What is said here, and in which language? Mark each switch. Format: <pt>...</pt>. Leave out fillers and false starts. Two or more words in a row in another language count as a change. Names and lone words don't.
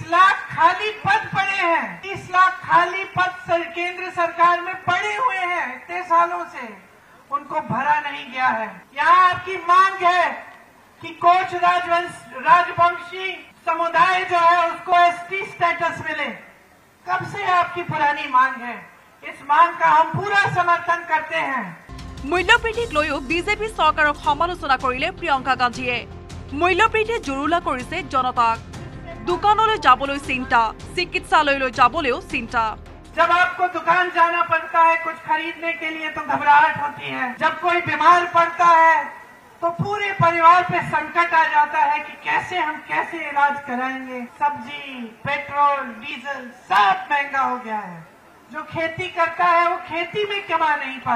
<hi>लाख खाली पद पड़े हैं 30 लाख खाली पद केंद्र सरकार में पड़े हुए हैं इतने सालों से उनको भरा नहीं गया है यहाँ आपकी मांग है कि कोच राजवंशी समुदाय जो है उसको एसटी स्टेटस मिले कब से आपकी पुरानी मांग है इस मांग का हम पूरा समर्थन करते हैं</hi> <as>মূল্যবৃদ্ধিক লৈও বিজেপি চৰকাৰক সমালোচনা কৰিলে প্ৰিয়ংকা গান্ধীয়ে মূল্যবৃদ্ধিয়ে জুৰুলা কৰিছে জনতাক দোকানলৈ যাবলৈ চিন্তা চিকিৎসালয়লৈ যাবলৈও চিন্তা</as> <hi>जब आपको दुकान जाना पड़ता है कुछ खरीदने के लिए तो घबराहट होती है जब कोई बीमार पड़ता है तो पूरे परिवार पे संकट आ जाता है कि कैसे इलाज कराएंगे सब्जी पेट्रोल डीजल सब महंगा हो गया है जो खेती करता है वो खेती में कमा नहीं पा</hi>